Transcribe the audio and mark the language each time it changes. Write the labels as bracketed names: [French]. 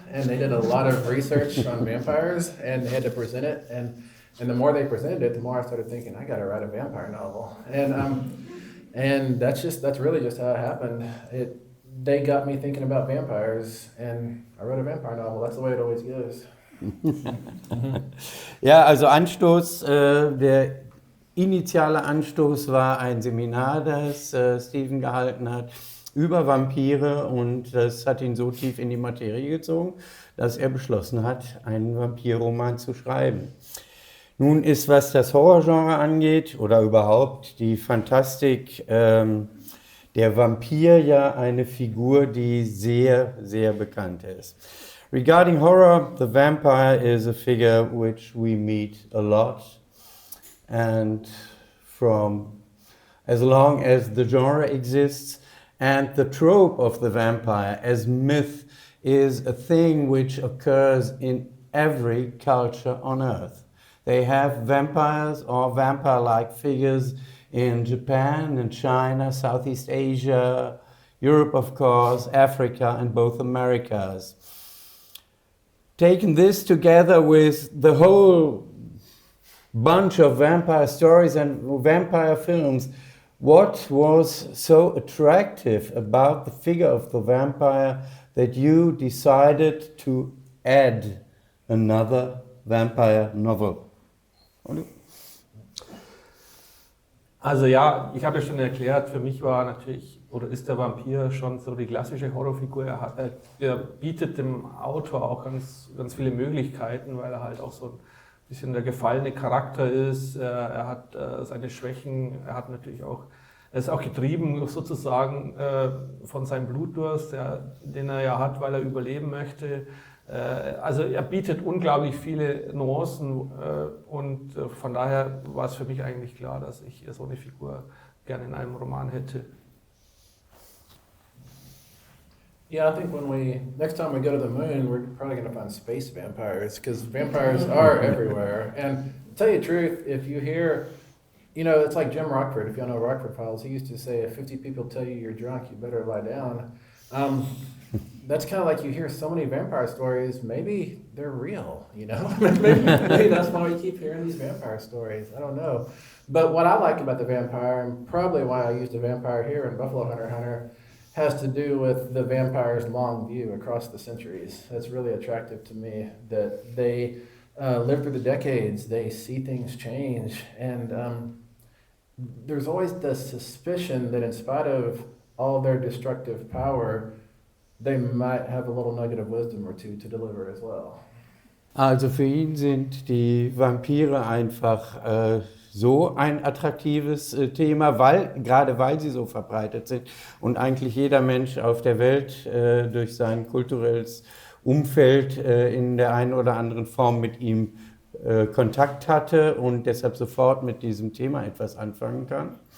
[English] And they did a lot of research on vampires, and they had to present it. And the more they presented it, the more I started thinking, I got to write a vampire novel. And that's really just how it happened. They got me thinking about vampires, and I wrote a vampire novel. That's the way it always goes. [German] Ja, also Anstoß, der initiale Anstoß war ein Seminar, das Stephen gehalten hat über Vampire, und das hat ihn so tief in die Materie gezogen, dass er beschlossen hat, einen Vampirroman zu schreiben. Nun ist, was das Horrorgenre angeht oder überhaupt die Fantastik, der Vampir ja eine Figur, die sehr, sehr bekannt ist. Regarding horror, the vampire is a figure which we meet a lot, and from as long as the genre exists, and the trope of the vampire as myth is a thing which occurs in every culture on earth. They have vampires or vampire-like figures in Japan and China, Southeast Asia, Europe of course, Africa and both Americas. Taking this together with the whole bunch of vampire stories and vampire films, what was so attractive about the figure of the vampire that you decided to add another vampire novel? Also ja, ich habe ja schon erklärt, für mich war natürlich, oder ist der Vampir schon so die klassische Horrorfigur. Er bietet dem Autor auch ganz viele Möglichkeiten, weil er halt auch so ein bisschen der gefallene Charakter ist. Er hat seine Schwächen, er ist auch getrieben sozusagen von seinem Blutdurst, den er ja hat, weil er überleben möchte. Also er bietet unglaublich viele Nuancen und von daher war es für mich eigentlich klar, dass ich so eine Figur gerne in einem Roman hätte. [English] Yeah, I think next time we go to the moon, we're probably going to find space vampires, because vampires are everywhere. And to tell you the truth, if you hear, it's like Jim Rockford, if you know Rockford Files, he used to say, if 50 people tell you you're drunk, you better lie down. That's kind of like you hear so many vampire stories, maybe they're real, maybe that's why we keep hearing these vampire stories. I don't know. But what I like about the vampire, and probably why I used a vampire here in Buffalo Hunter, has to do with the vampire's long view across the centuries. That's really attractive to me, that they live through the decades, they see things change, and there's always the suspicion that in spite of all their destructive power, they might have a little nugget of wisdom or two to deliver as well. [German] Also für ihn sind die Vampire einfach so ein attraktives Thema, gerade weil sie so verbreitet sind und eigentlich jeder Mensch auf der Welt durch sein kulturelles Umfeld in der einen oder anderen Form mit ihm Kontakt hatte und deshalb sofort mit diesem Thema etwas anfangen kann.